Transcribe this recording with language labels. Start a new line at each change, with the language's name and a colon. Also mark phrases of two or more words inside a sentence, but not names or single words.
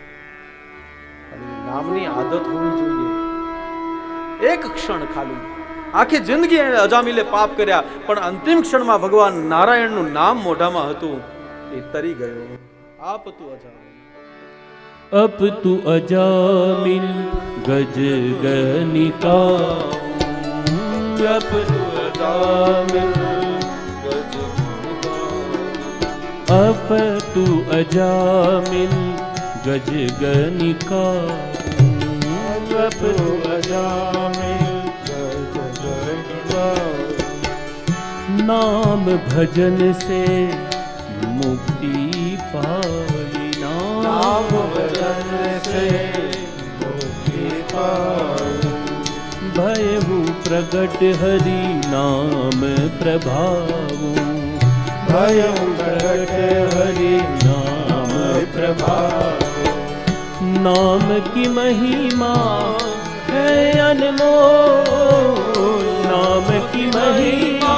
Gujarati: નામની આદત હોવી જોઈએ. એક ક્ષણ ખાલી, આખી જિંદગી અજામિલે પાપ કર્યા, પણ અંતિમ ક્ષણમાં ભગવાન નારાયણનું નામ મોઢામાં હતું, એ તરી ગયો.
Hindi: आप तू अजामिल. अप तु अजामिल गज गनिका अप तु अजामिल गज अप तु अजामिल गज गनिका अप तु अजामिल गज गनिका। नाम भजन से मुक्ति पाई नाम भजन से मुक्ति पाई। भयहु प्रगट हरि नाम प्रभावु भयहु प्रगट हरि नाम प्रभावु। नाम की महिमा है अनमोल नाम की महिमा